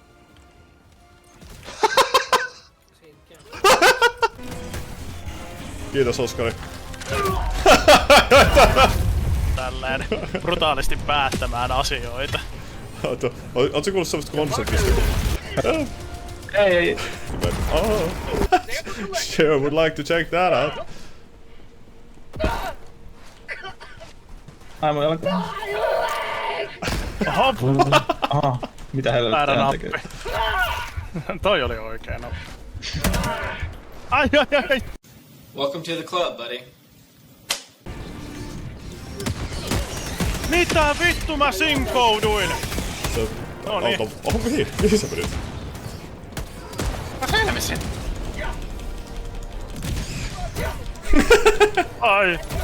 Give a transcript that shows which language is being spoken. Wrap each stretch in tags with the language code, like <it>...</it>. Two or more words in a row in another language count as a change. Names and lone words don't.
<fi>Siinä Kiitos, Oskari. Tälleen brutaalisti päättämään asioita. Ootko kuullut semmoista konseptista? Ei. Oh.</fi> <en>Sure, would like to check that out.</en> <fi>Ai mun jalka. Aha. Mitä Väärä helvettiä hän nappi. tekee? Toi oli oikea nappi. Ai.</fi> <en>Welcome to the club, buddy.</en> <fi>Mitä vittu mä sinkouduin? Se Noniin. auto... Oh, mihin? Mihin sä menit? Mä selvisin. Ai.</fi>